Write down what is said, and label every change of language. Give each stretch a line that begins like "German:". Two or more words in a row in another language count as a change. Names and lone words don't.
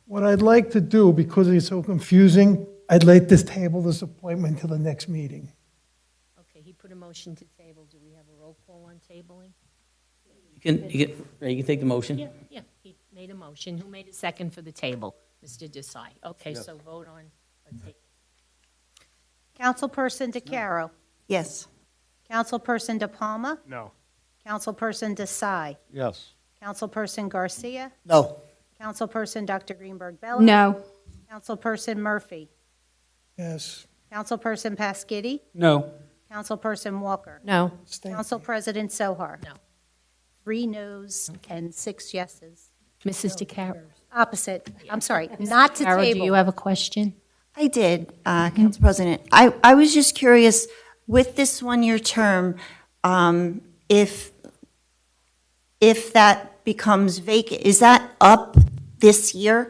English: What I'd like to do, because it's so confusing, I'd like to table this appointment till the next meeting. Okay, he put a motion to table. Do we have a roll call on tabling? You can take the motion. Yeah, he made a motion. Who made a second for the table? Mr. Desai. Okay, so vote on a table. Councilperson DeCaro. Yes. Councilperson De Palma. No. Councilperson Desai. Yes. Councilperson Garcia. No. Councilperson Dr. Greenberg Bello. No. Councilperson Murphy. Yes. Councilperson Pasquitti. No. Councilperson Walker. No. Council President Sohar. No. 3 noes and 6 yeses. Mrs. DeCaro. Opposite. I'm sorry, not to DeCaro, do you table. have a question? I did, Council President. I was just curious, with this one-year term, if that becomes vacant, is that up this year?